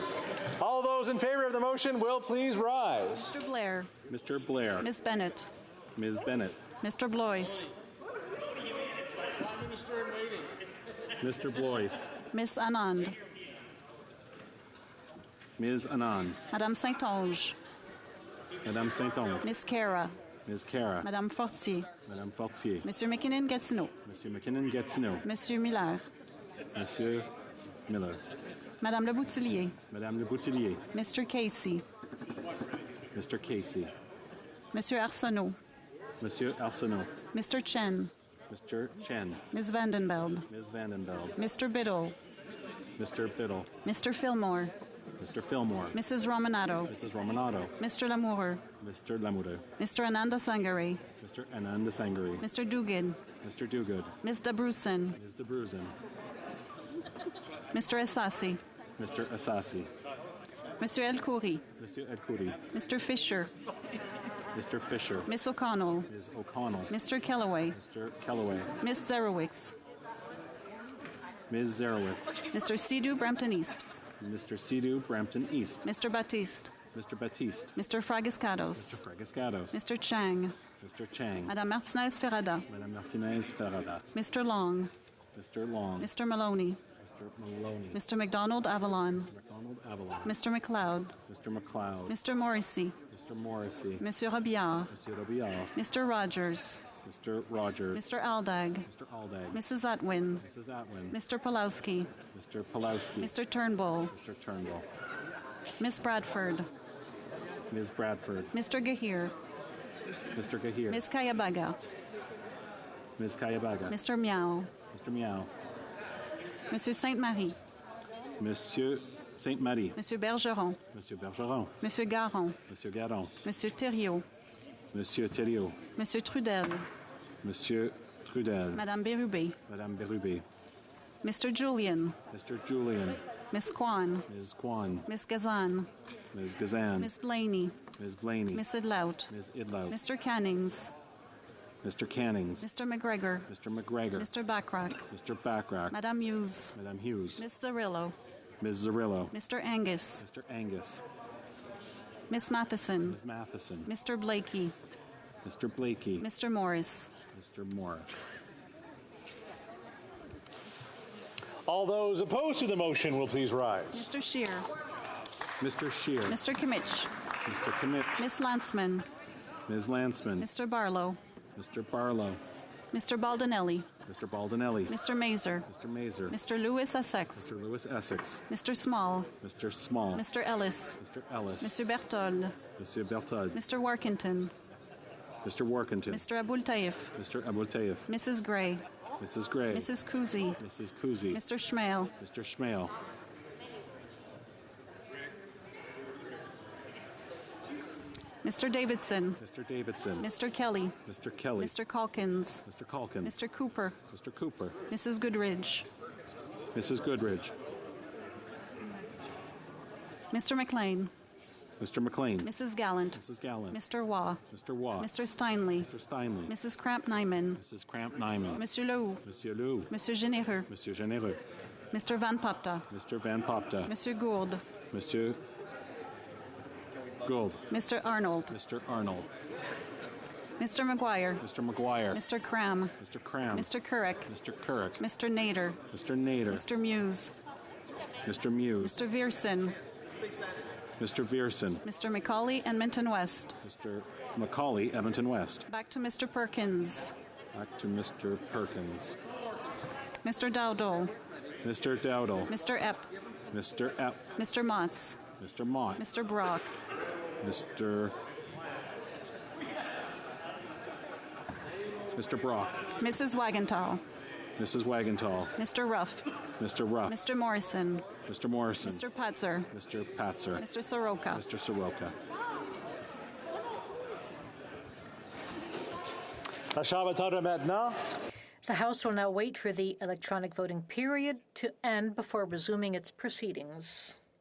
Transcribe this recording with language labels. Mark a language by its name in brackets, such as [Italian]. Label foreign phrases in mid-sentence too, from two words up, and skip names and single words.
[English] All those in favor of the motion will please rise. Mr. Blair. Mr. Blair. Ms. Bennett. Ms. Bennett. Mr. Blois. Mr. Blois. Ms. Anand. Ms. Anand. Madame Saint-Onge. Madame Saint-Onge. Ms. Cara. Ms. Cara. Madame Fortier. Madame Fortier. Monsieur McKinnon-Gatineau. Monsieur McKinnon-Gatineau. Monsieur Miller. Monsieur Miller. Madame Le Boutillier. Madame Le Boutillier. Mr. Casey. Mr. Casey. Monsieur Arsenault. Monsieur Arsenault. Mr. Chen. Mr. Chen. Ms. Vandenbeld. Ms. Vandenbeld. Mr. Biddle. Mr. Biddle. Mr. Fillmore. Mr. Fillmore. Mrs. Romanado. Mrs. Romanado. Mr. Lamoureux. Mr. Lamoureux. Mr. Ananda Sangare. Mr. Ananda Sangare. Mr. Duguid. Mr. Duguid. Ms. Dabrusin. Ms. Dabrusin. Mr. Assassi. Mr. Assassi. Monsieur El Khoury. Monsieur El Khoury. Mr. Fisher. Mr. Fisher. Miss O'Connell. Ms. O'Connell. Mr. Kellaway. Mr. Kellaway. Miss Zerowicz. Ms. Zerowitz. Mr. Sidhu Brampton East. Mr. Sidhu Brampton East. Mr. Baptiste. Mr. Baptiste. Mr. Fragiscados. Mr. Fragiscados. Mr. Chang. Mr. Chang. Madame Martinez Ferrada. Madame Martinez Ferrada. Mr. Long. Mr. Long. Mr. Maloney. Mr. Maloney. Mr. McDonald Avalon. McDonald Avalon. Mr. McLeod. Mr. McLeod. Mr. Morrissey. Mr. Morrissey. Monsieur Robillard. Monsieur Robillard. Mr. Rogers. Mr. Rogers. Mr. Aldag. Mr. Aldag. Mrs. Atwin. Mrs. Atwin. Mr. Pulowski. Mr. Pulowski. Mr. Turnbull. Mr. Turnbull. Miss Bradford. Ms. Bradford. Mr. Gahir. Mr. Gahir. Miss Kayabaga. Ms. Kayabaga. Mr. Miao. Mr. Miao. Monsieur Sainte-Marie. Monsieur Sainte-Marie. Monsieur Bergeron. Monsieur Bergeron. Monsieur Garon. Monsieur Garon. Monsieur Thériault. Monsieur Thériault. Monsieur Trudel. Monsieur Trudel. Madame Bérubé. Madame Bérubé. Mr. Julian. Mr. Julian. Miss Kwan. Ms. Kwan. Miss Gazan. Ms. Gazan. Miss Blaney. Ms. Blaney. Miss Idlout. Ms. Idlout. Mr. Cannings. Mr. Cannings. Mr. McGregor. Mr. McGregor. Mr. Backrack. Mr. Backrack. Madame Hughes. Madame Hughes. Miss Zarillo. Ms. Zarillo. Mr. Angus. Mr. Angus. Miss Matheson. Ms. Matheson. Mr. Blakey. Mr. Blakey. Mr. Morris. Mr. Morris. All those opposed to the motion will please rise. Mr. Scheer. Mr. Scheer. Mr. Kimmich. Mr. Kimmich. Miss Landsman. Ms. Landsman. Mr. Barlow. Mr. Barlow. Mr. Baldinelli. Mr. Baldinelli. Mr. Mazer. Mr. Mazer. Mr. Lewis Essex. Mr. Lewis Essex. Mr. Small. Mr. Small. Mr. Ellis. Mr. Ellis. Mr. Berthold. Monsieur Berthold. Mr. Workington. Mr. Workington. Mr. Abul Taif. Mr. Abul Taif. Mrs. Gray. Mrs. Gray. Mrs. Kuzi. Mrs. Kuzi. Mr. Schmale. Mr. Schmale. Mr. Davidson. Mr. Davidson. Mr. Kelly. Mr. Kelly. Mr. Calkins. Mr. Calkins. Mr. Cooper. Mr. Cooper. Mrs. Goodridge. Mrs. Goodridge. Mr. McLean. Mr. McLean. Mrs. Gallant. Mrs. Gallant. Mr. Waugh. Mr. Waugh. Mr. Steinley. Mr. Steinley. Mrs. Cramp-Nyman. Mrs. Cramp-Nyman. Monsieur Lehoux. Monsieur Lehoux. Monsieur Généreux. Monsieur Généreux. Mr. Van Popta. Mr. Van Popta. Monsieur Gould. Monsieur Gould. Mr. Arnold. Mr. Arnold. Mr. McGuire. Mr. McGuire. Mr. Cram. Mr. Cram. Mr. Currick. Mr. Currick. Mr. Nader. Mr. Nader. Mr. Muse. Mr. Muse. Mr. Vierson. Mr. Vierson. Mr. McCauley, Edmonton West. Mr. McCauley, Edmonton West. Back to Mr. Perkins. Back to Mr. Perkins. Mr. Dowdall. Mr. Dowdall. Mr. Epp. Mr. Epp. Mr. Motts. Mr. Mott. Mr. Brock. Mr. Brock. Mrs. Wagenthal. Mrs. Wagenthal. Mr. Ruff. Mr. Ruff. Mr. Morrison. Mr. Morrison. Mr. Patzer. Mr. Patzer. Mr. Soroka. Mr. Soroka. The House will now wait for the electronic voting period to end before resuming its proceedings.